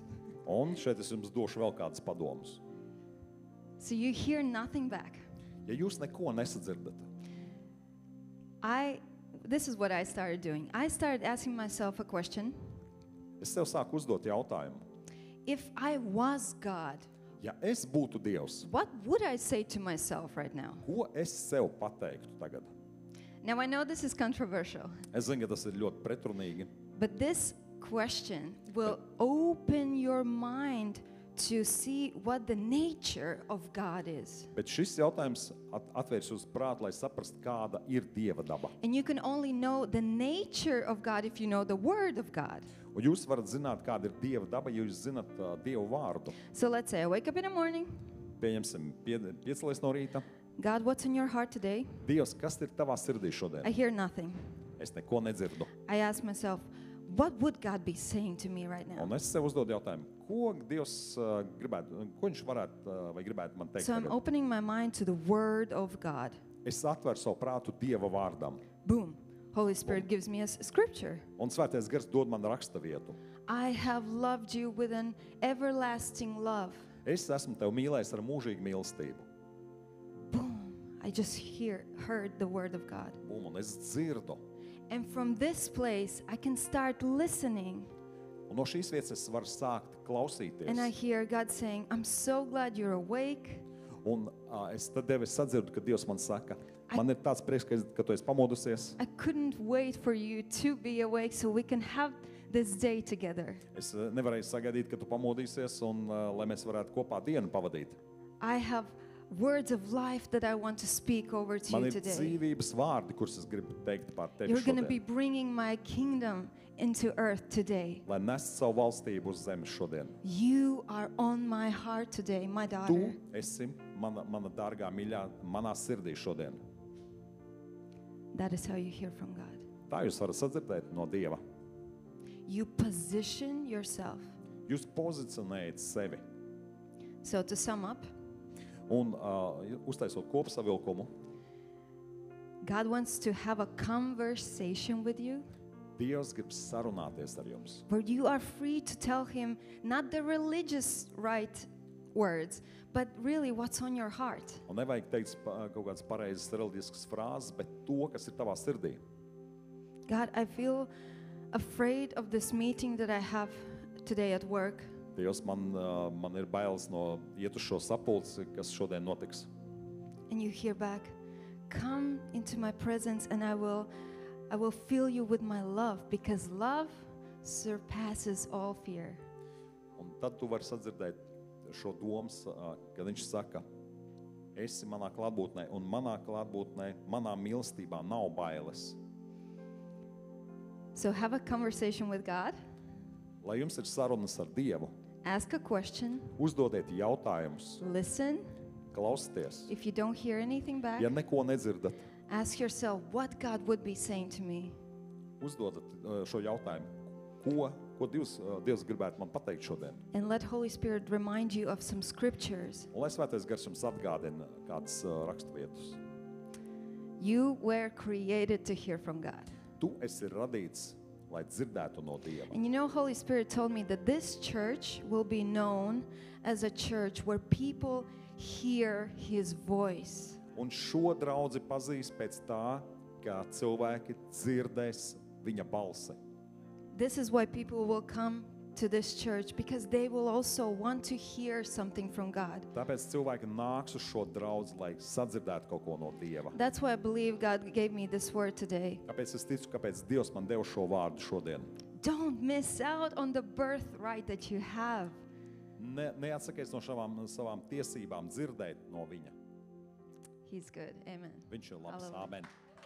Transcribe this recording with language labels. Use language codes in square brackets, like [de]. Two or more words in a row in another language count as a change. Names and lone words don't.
[lv] Un šeit es jums došu vēl kādus padomus. [en] So you hear nothing back. [lv] Ja jūs neko nesadzirdat, [en] This is what I started doing. I started asking myself a question. [lv] es sev sāku uzdot jautājumu. [en] If I was God, [lv] Ja es būtu Dievs, [en] what would I say to myself right now? [lv] ko es sev pateiktu tagad? [en] Now, I know this is controversial, [lv] Es zinu, ka tas ir ļoti pretrunīgi, [en] but this question will open your mind to see what the nature of God is. [lv] bet šis jautājums atvērs uz prātu, lai saprastu, kāda ir Dieva daba. [en] And you can only know the nature of God if you know the Word of God. [lv] Un jūs varat zināt, kāda ir Dieva daba, ja jūs zināt Dievu vārdu. [en] So let's say I wake up in the morning. [lv] Pieņemsim, piecelies no rīta. [en] God, what's in your heart today? [lv] Dievs, kas ir tavā sirdī [en] I [lv] šodien? [en] hear nothing. [lv] Es neko nedzirdu. [en] I ask myself, what would God be saying to me right now? [lv] Un es sev uzdodu jautājumu, ko Dievs gribētu, ko viņš varētu vai gribētu man teikt [en] So I'm [lv] tagad? [en] opening my mind to the Word of God. [lv] Es atveru savu prātu Dieva vārdam. [en] Boom. Holy Spirit gives me a scripture. [lv] Un svētais gars dod man raksta vietu. [en] I have loved you with an everlasting love. [lv] Es esmu tev mīlējis ar mūžīgu mīlestību. [en] Boom. I just heard the Word of God. [lv] Un es dzirdu. [en] And from this place, I can start listening. [lv] Un no šīs vietas es varu sākt klausīties. [en] And I hear God saying, I'm so glad you're awake. [lv] Un es tad Dievu sadzirdu, ka Dievs man saka, man ir tāds prieks, ka tu esi pamodusies. [en] I couldn't wait for you to be awake so we can have this day together. [lv] Es nevarēju sagaidīt, ka tu pamodīsies un lai mēs varētu kopā dienu pavadīt. [en] I have words of life that I want to speak over to [lv] Man [en] you [lv] ir [en] today. [lv] dzīvības vārdi, kurus es gribu teikt par tevi [en] You're going to be [lv] šodien. [en] bringing my kingdom into earth today. [lv] Lai nestu savu valstību uz zemes šodien. [en] You are on my heart today, my [lv] Tu [en] daughter. [lv] esi mana dārgā mīļā, manā sirdī šodien. [en] That is how you hear from God. [lv] Tā jūs varat sadzirdēt no Dieva. [en] You position yourself. [lv] Jūs pozicionējat sevi. [en] So to sum up, [lv] Un uztaisot kopsavilkumu, [en] God wants to have a conversation with you [lv] Dievs grib sarunāties ar jums. [en] where you are free to tell him not the religious right words, but really what's on your heart. [lv] Un nevajag teikt kaut kādas pareizas reliģiskas frāzes, bet to, kas ir tavā sirdī. [en] God, I feel afraid of this meeting that I have today at work. [lv] Dievs, man ir bailes no iet uz šo sapulci, kas šodien notiks. [en] And you hear back, come into my presence and I will fill you with my love because love surpasses all fear. [lv] Un tad tu vari sadzirdēt šo domas, kad viņš saka, esi manā klātbūtnē, un manā klātbūtnē, manā mīlestībā nav bailes. [en] So have a conversation with God, [lv] Lai jums ir sarunas ar Dievu, [en] ask a question, [lv] uzdodiet jautājumus, [en] listen. [lv] klausieties. [en] If you don't hear anything back, [lv] Ja neko nedzirdat, [en] ask yourself what God would be saying to me. [lv] uzdodat šo jautājumu, ko Dievs gribētu man pateikt šodien. [en] And let Holy Spirit remind you of some scriptures. [lv] Un lai svētais gars jums atgādina kādas raksturvietas. [en] You were created to hear from God. [lv] Tu esi radīts, lai dzirdētu no Dieva. [en] And you know, Holy Spirit told me that this church will be known as a church where people hear His voice. [lv] Un šo draudzi pazīst pēc tā, kā cilvēki dzirdēs viņa balsi. [en] This is why people will come to this church because they will also want to hear something from God. [lv] Tāpēc cilvēki nāks uz šo draudzi, lai sadzirdētu kaut ko no Dieva. [en] That's why I believe God gave me this word today. [lv] Kāpēc es ticu, kāpēc Dievs man deva šo vārdu šodien? [en] Don't miss out on the birthright that you have. [lv] Neatsakies no savām tiesībām dzirdēt no viņa. [en] He's good. Amen. [lv] Viņš ir labs. Hallelujah. Amen.